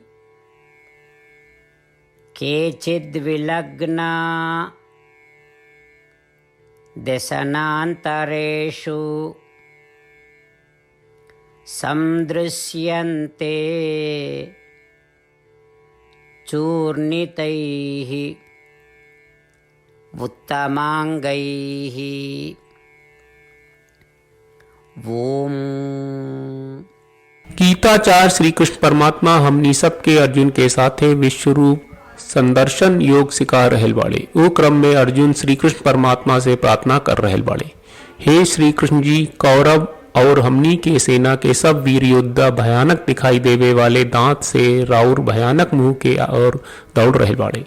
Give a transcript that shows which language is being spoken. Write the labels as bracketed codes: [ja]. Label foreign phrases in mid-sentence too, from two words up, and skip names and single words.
[sa] केचिद्विलग्ना दशनान्तरेषु सन्दृश्यन्ते चूर्णितैः उत्तमाङ्गैः। ओम। [bho] गीताचार्य श्री कृष्ण परमात्मा हमनी सबके अर्जुन के साथे विश्वरूप संदर्शन योग सिखा रहल बाड़े। वो क्रम में अर्जुन श्री कृष्ण परमात्मा से प्रार्थना कर रहल बाड़े, हे श्री कृष्ण जी, कौरव और हमनी के सेना के सब वीर योद्धा भयानक दिखाई देवे वाले दांत से राउर भयानक मुंह के और दौड़ रहल बाड़े।